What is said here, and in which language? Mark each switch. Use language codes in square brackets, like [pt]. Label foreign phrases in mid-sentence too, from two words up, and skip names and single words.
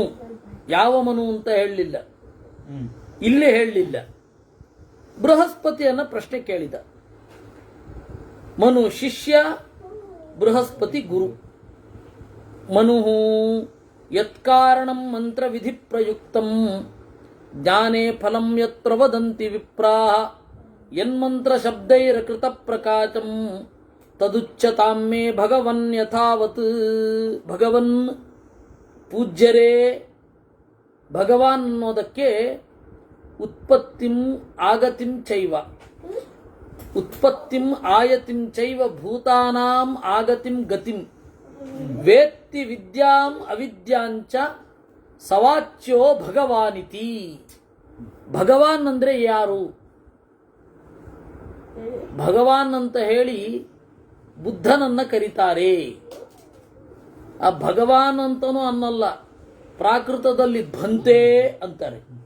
[kn] ಯಾವ ಮನು ಅಂತ ಹೇಳಲಿಲ್ಲ, ಇಲ್ಲಿ ಹೇಳಲಿಲ್ಲ. ಬೃಹಸ್ಪತಿಯನ್ನ ಪ್ರಶ್ನೆ ಕೇಳಿದ. ಮನು ಶಿಷ್ಯ, ಬೃಹಸ್ಪತಿ ಗುರು. [sa] ಮನು ಯತ್ಕಾರಣಂ ಮಂತ್ರ ವಿಧಿ ಪ್ರಯುಕ್ತಂ ಜ್ಞಾನೇ ಫಲಂ ಯತ್ರ ವದಂತಿ ವಿಪ್ರಾಹ ಯನ್ಮಂತ್ರ ಶಬ್ದೈರಕೃತ ಪ್ರಕಾಶಂ ತದುಚ್ಯತಾಂ ಮೇ ಭಗವನ್ ಯಥಾವತ್. [kn] ಭಗವನ್ ಪೂಜ್ಯರೇ, ಭಗವಾನ್ ಅನ್ನೋದಕ್ಕೆ [sa] ಉತ್ಪತ್ತಿಂ ಆಗತಿಂ ಚೈವ, ಉತ್ಪತ್ತಿಂ ಆಯತಿಂ ಚೈವ ಭೂತಾನಾಂ ಆಗತಿಂ ಗತಿಂ ವೇತ್ತಿ ವಿದ್ಯಾಂ ಅವಿದ್ಯಾಂಚ ಸವಾಚ್ಯೋ ಭಗವಾನಿತಿ. [kn] ಭಗವಾನ್ ಅಂದ್ರೆ ಯಾರು? ಭಗವಾನ್ ಅಂತ ಹೇಳಿ ಬುದ್ಧನನ್ನ ಕರೀತಾರೆ. ಆ ಭಗವಾನ್ ಅಂತನೂ ಅನ್ನಲ್ಲ, ಪ್ರಾಕೃತದಲ್ಲಿ ಭಂತೆ ಅಂತಾರೆ.